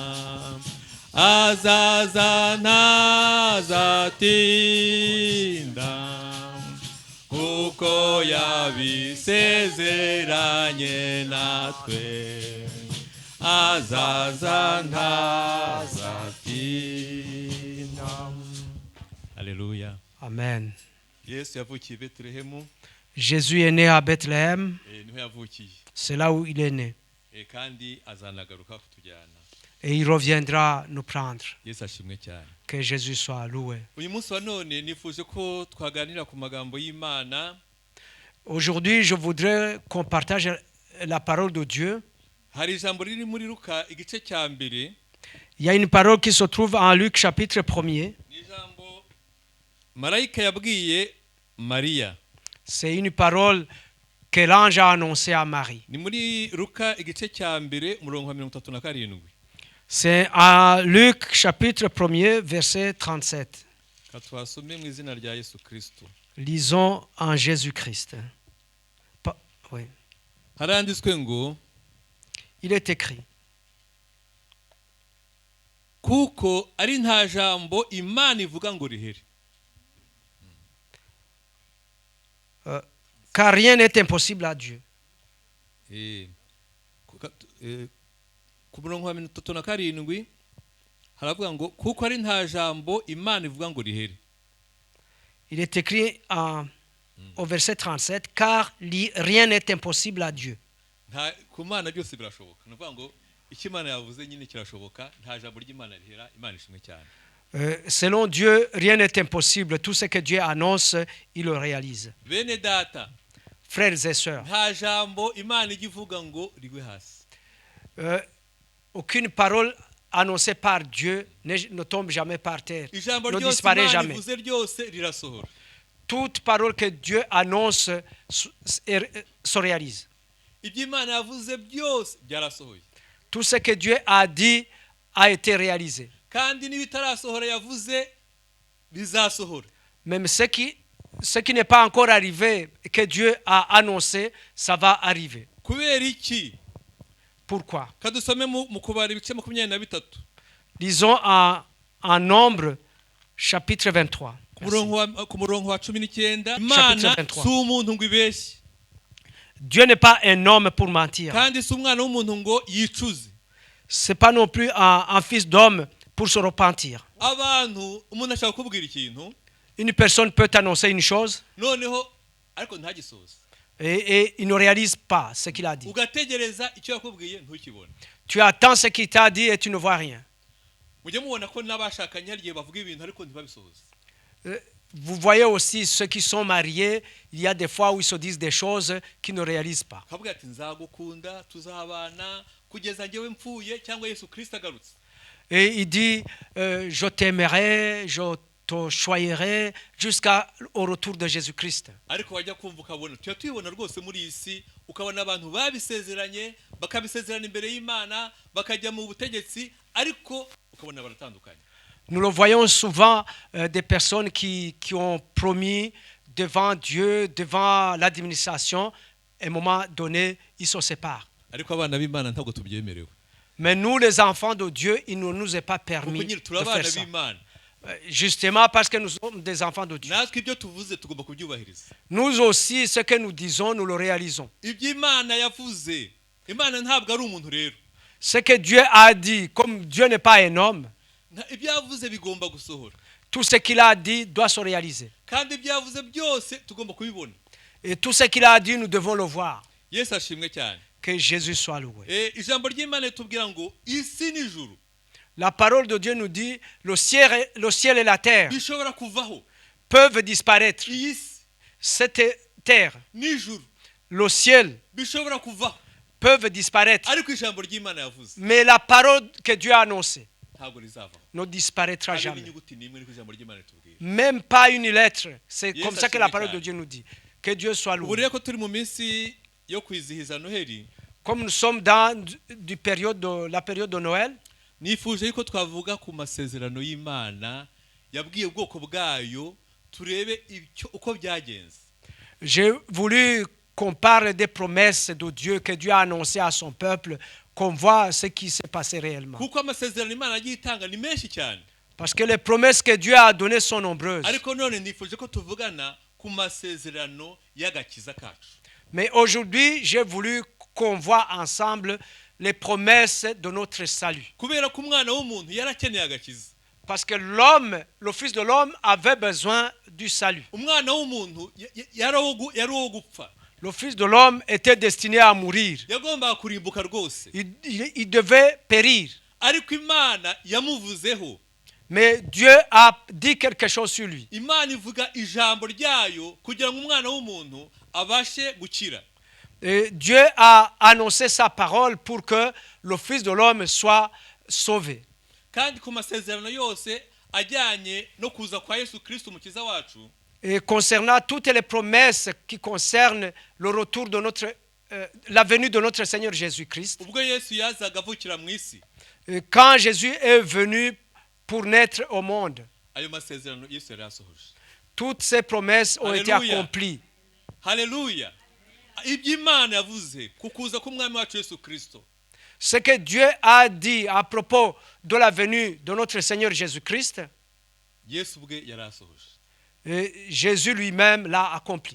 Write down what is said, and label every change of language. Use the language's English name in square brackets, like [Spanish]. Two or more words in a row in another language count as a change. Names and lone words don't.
[Kinyarwanda] azaza ntazatinda, kuko yabisezeranye natwe, azaza ntazatinda. Alléluia. Amen. Yesu yavukiye i Betelehemu. [French] Jésus est né à Bethléem. [Kinyarwanda] Niho yavukiye. [French] C'est là où il est né. [Kinyarwanda] Kandi azanagaruka kutujyana. [French] Et il reviendra nous prendre. [Kinyarwanda] Yesu ashimwe cyane. [French] Que Jésus soit loué. [Kinyarwanda] Uyu munsi wa none nifuje ko twaganira ku magambo y'Imana. [French] Aujourd'hui, je voudrais qu'on partage la parole de Dieu. [Kinyarwanda] Hari ijambo riri muri Luka igice cya mbere. [French] Il y a une parole qui se trouve en Luc chapitre 1er. [Kinyarwanda] Ni ijambo Marayika yabwiye Mariya. [French] C'est une parole que l'ange a annoncée à Marie. [Kinyarwanda] Ni muri Luka igice cya mbere umurongo wa 37. [French] C'est en Luc chapitre 1er verset 37. [Kinyarwanda] Katwasome mu izina rya Yesu Kristo. [French] Lisons en Jésus-Christ. Oui. [Kinyarwanda] Haranditswe ngo [French] il est écrit. [Kinyarwanda] Kuko ari nta jambo Imana ivuga ngo rihere. [French] Car rien n'est impossible à Dieu. [Kinyarwanda] Ku murongo wa 37 haravuga ngo kuko ari nta jambo Imana ivuga ngo rihere. [French] Il est écrit au verset 37, car rien n'est impossible à Dieu. [Kinyarwanda] Ku Mana byose birashoboka. Nuvuga ngo icyo Imana yavuze nyine kirashoboka, nta jambo ry'Imana rihera. Imana ishimwe cyane. [French] Selon Dieu, rien n'est impossible. Tout ce que Dieu annonce, il le réalise. [Kinyarwanda] Bene data, [French] frères et sœurs, [Kinyarwanda] nta jambo Imana igivuga ngo rigwe hasi. [French] Aucune parole annoncée par Dieu ne tombe jamais par terre, [Kinyarwanda] Ijambo [French] ne [Kinyarwanda] ryose [French] disparaît [Kinyarwanda] Imana [French] jamais. [Kinyarwanda] ivuze ryose rirasohora. [French] Toute parole que Dieu annonce se réalise. [Kinyarwanda] Ibyo Imana yavuze byose byarasohoye. [French] Tout ce que Dieu a dit a été réalisé. [Kinyarwanda] kandi n'ibitarasohora yavuze bizasohora. [French] Même ce qui n'est pas encore arrivé, que Dieu a annoncé, ça va arriver. [Kinyarwanda] kubera iki? [French] Pourquoi? [Kinyarwanda] Kadusome mu Kubara ibice 23 [French] Lisons en Nombre, chapitre 23. [Kinyarwanda] ku murongo wa 19. Imana si umuntu ngo ibeshye, [French] Dieu n'est pas un homme pour mentir. [Kinyarwanda] kandi si umwana w'umuntu ngo yicuze. [French] C'est pas non plus un fils d'homme pour se repentir. [Kinyarwanda] Abantu umuntu ashaka kubwira ikintu, [French] Une personne peut annoncer une chose [Kinyarwanda] noneho ariko ntagisoze, [French] et il ne réalise pas ce qu'il a dit. [Kinyarwanda] ugategereza icyo yakubwiye ntukibone. [French] Tu attends ce qu'il t'a dit et tu ne vois rien. [Kinyarwanda] Mujye mubona ko n'abashakanye hari igihe bavuga ibintu ariko ntibabisoze. [French] Vous voyez aussi ceux qui sont mariés, il y a des fois où ils se disent des choses qu'ils ne réalisent pas. [Kinyarwanda] Akavuga ati nzagukunda tuzabana kugeza njyewe mpfuye cyangwa Yesu Kristo agarutse. [French] Et il dit je t'aimerai, je te choisirai jusqu'au retour de Jésus-Christ. [Kinyarwanda] Ariko wajya kumva ukabona tuyibona rwose muri iyi si, ukabona abantu babisezeranye bakabisezerana imbere y'Imana bakajya mu butegetsi, ariko ukabona baratandukanye. [French] Nous le voyons souvent des personnes qui ont promis devant Dieu, devant l'administration, à un moment donné, ils se séparent. [Kinyarwanda] Ariko abana b'Imana ntabwo tubyemerewe. [French] Mais nous, les enfants de Dieu, il ne nous est pas permis de faire ça. Justement parce que nous sommes des enfants de Dieu. [Kinyarwanda] Natwe ibyo tuvuze tugomba kubyubahiriza. [French] Nous aussi, ce que nous disons, nous le réalisons. [Kinyarwanda] Ibyo Imana yavuze, Imana ntabwo ari umuntu rero. [French] Ce que Dieu a dit, comme Dieu n'est pas un homme, [Kinyarwanda] ibyo yavuze bigomba gusohora. [French] tout ce qu'il a dit doit se réaliser. [Kinyarwanda] Kandi ibyo yavuze byose tugomba kubibona. [French] Et tout ce qu'il a dit, nous devons le voir. [Kinyarwanda] Yesu ashimwe cyane. [French] Que Jésus soit loué. [Kinyarwanda] Ijambo ry'Imana tubwira ngo isi n'ijuru. [French] La parole de Dieu nous dit le ciel et la terre [Kinyarwanda] bishobora kuvaho, [French] peuvent disparaître. [Kinyarwanda] iyi si [French] Cette terre, [Kinyarwanda] n'ijuru [French] le ciel [Kinyarwanda] bishobora kuvaho, [French] peuvent disparaître. [Kinyarwanda] ariko ijambo ry'Imana yavuze [French] Mais la parole que Dieu a annoncée [Kinyarwanda] ntabwo rizavaho. [French] ne disparaîtra [Kinyarwanda] Ari [French] jamais. [Kinyarwanda] inyuguti n'imwe niko ijambo ry'Imana ritubwira. [French] Même pas une lettre. C'est [Kinyarwanda] Yes, [French] comme ça que la [Kinyarwanda] ashimwe [French] parole [Kinyarwanda] cyane. [French] de Dieu nous dit. Que Dieu soit [Kinyarwanda] Ubu [French] loué. [Kinyarwanda] rero ko turi mu minsi yo kwizihiza Noheli, [French] Comme nous sommes dans la période de Noël, [Kinyarwanda] nifuje yuko twavuga ku masezerano y'Imana yabwiye ubwoko bwayo, turebe uko byagenze. [French] j'ai voulu qu'on parle des promesses de Dieu que Dieu a annoncées à son peuple, qu'on voit ce qui s'est passé réellement. [Kinyarwanda] Kuko amasezerano Imana yagiye itanga ni menshi cyane. [French] Parce que les promesses que Dieu a données sont nombreuses. [Kinyarwanda] Ariko none nifuje ko tuvugana ku masezerano y'agakiza kacu. [French] Mais aujourd'hui, j'ai voulu qu'on voit ensemble les promesses de notre salut. [Kinyarwanda] Kubera ko umwana w'umuntu yarakeneye agakiza. [French] Parce que l'homme, le Fils de l'homme, avait besoin du salut. [Kinyarwanda] Umwana w'umuntu yari uwo gupfa. [French] Le Fils de l'homme était destiné à mourir. [Kinyarwanda] Yagombaga kurimbuka rwose. [French] Il devait périr. [Kinyarwanda] Ariko Imana yamuvuzeho. [French] Mais Dieu a dit quelque chose sur lui. [Kinyarwanda] Imana ivuga ijambo ryayo kugira ngo umwana w'umuntu abashe gukira. [French] Et Dieu a annoncé sa parole pour que le Fils de l'homme soit sauvé. [Kinyarwanda] Kandi ku masezerano yose ajyanye no kuza kwa Yesu Kristo umukiza wacu, [French] Et concernant toutes les promesses qui concernent le retour de la venue de notre Seigneur Jésus-Christ, [Kinyarwanda] ubwo Yesu yazaga avukira mu isi, [French] quand Jésus est venu pour naître au monde, [Kinyarwanda] ayo masezerano Yesu yari yasohoje. [French] toutes ces promesses ont été [Kinyarwanda] Alléluia. [French] accomplies. [Kinyarwanda] Haleluya. Ibyo Imana yavuze ku kuza k'umwami wacu Yesu Kristo, [French] Ce que Dieu a dit à propos de la venue de notre Seigneur Jésus-Christ, [Kinyarwanda] Yesu ubwe yari asohoje. [French] Jésus lui-même l'a accompli.